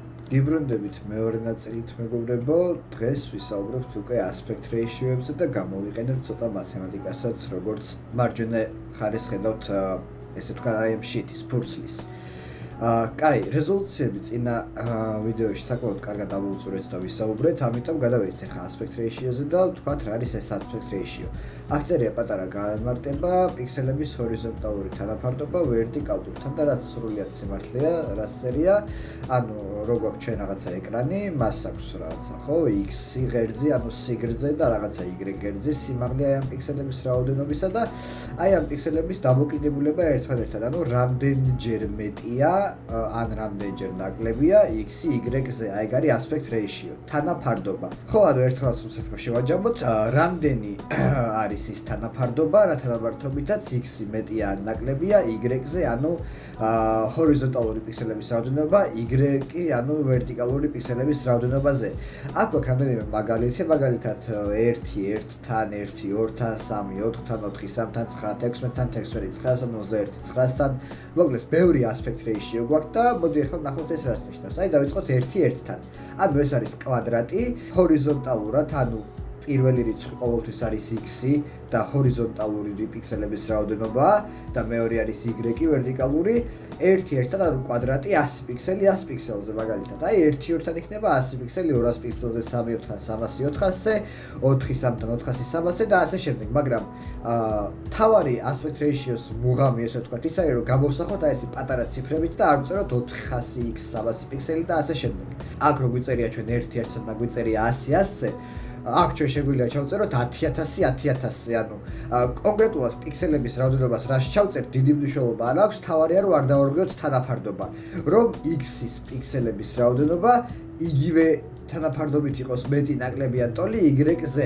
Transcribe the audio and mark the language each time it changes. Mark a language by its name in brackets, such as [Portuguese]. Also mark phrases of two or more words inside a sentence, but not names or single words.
[Georgian] გიბრუნდებით მეორე ნაწილით მეგობრებო, დღეს ვისაუბრებთ უკვე [English] aspect ratio- [Georgian] ებზე და გამოვიყენებთ ცოტა მათემატიკასაც, როგორც მარჯვენა მხარეს ხედავთ, ესე ვთქვა, აი ამ შიტის ფურცლის. კაი, რეზოლუციები წინა ვიდეოში საკმაოდ კარგად ამოვუწურეთ და ვისაუბრეთ, ამიტომ გადავედით ახლა [English] aspect ratio- [Georgian] ზე და ვთქვათ რა არის ეს [English] aspect ratio. [Georgian] აქ წერია პატარა განმარტება, პიქსელების ჰორიზონტალური თანაფარდობა ვერტიკალურთან და რაც სრულიად სიმართლეა, რაც წერია, ანუ რო გვაქვს ჩვენ რაღაცა ეკრანი, მას აქვს რაღაცა, ხო, x ღერძი, ანუ სიგრძე და რაღაცა y ღერძი, სიმაღლე აი ამ პიქსელების რაოდენობისა და აი ამ პიქსელების დამოკიდებულება ერთმანეთთან, ანუ რამდენჯერ მეტია, ან რამდენჯერ ნაკლებია x-ი y-ზე, აი ეგ არის [English] aspect ratio, [Georgian] თანაფარდობა. ხო, ანუ ერთხელაც უცებ შევაჯამოთ, რამდენი არის ის თანაფარდობა, რა თანაბართობითაც x-ი მეტია ან ნაკლებია y-ზე, ანუ ჰორიზონტალური პიქსელების რაოდენობა, y-ი, ანუ ვერტიკალური პიქსელების რაოდენობაზე. აქ გვაქვს რამდენიმე მაგალითი, მაგალითად 1, 1-თან, 1, 2-თან, 3, 4-თან, 4, 3-თან, 9, 16-თან, 16, 9-თან, 21, 9-თან. მოკლედ, ბევრი [English] aspect ratio [Georgian] გვაქვს და მოდი ახლა ვნახოთ ეს რას ნიშნავს. აი დავიწყოთ 1, 1-თან. ანუ ეს არის კვადრატი, ჰორიზონტალურად, ანუ პირველი რიცხვი ყოველთვის არის x-ი და ჰორიზონტალური პიქსელების რაოდენობაა და მეორე არის y-ი ვერტიკალური 1-1-თან, ანუ კვადრატი 100 პიქსელი 100 პიქსელზე მაგალითად. აი 1-2-თან იქნება 100 პიქსელი 200 პიქსელზე, 3-4-თან 300-400-ზე, 4-3-თან 400-300-ზე და ასე შემდეგ. მაგრამ თავარი [English] aspect ratio- [Georgian] s მუღამი, ესე ვთქვათ, ის არის, რომ გამოვსახოთ აი ეს პატარა ციფრებით და არ ვწეროთ 400x 300 პიქსელი და ასე შემდეგ. აქ რო გვიწერია ჩვენ 1-1-თან და გვიწერია 100-100-ზე, აქ ჩვენ შეგვიძლია ჩავწეროთ 10000 10000-ზე, ანუ კონკრეტულად პიქსელების რაოდენობას რაც ჩავწერთ, დიდი მნიშვნელობა არ აქვს, თავარია რომ არ დავარღვიოთ თანაფარდობა, რომ x-ის პიქსელების რაოდენობა იგივე თანაფარდობით იყოს მეტი ნაკლები ან ტოლი y-ზე.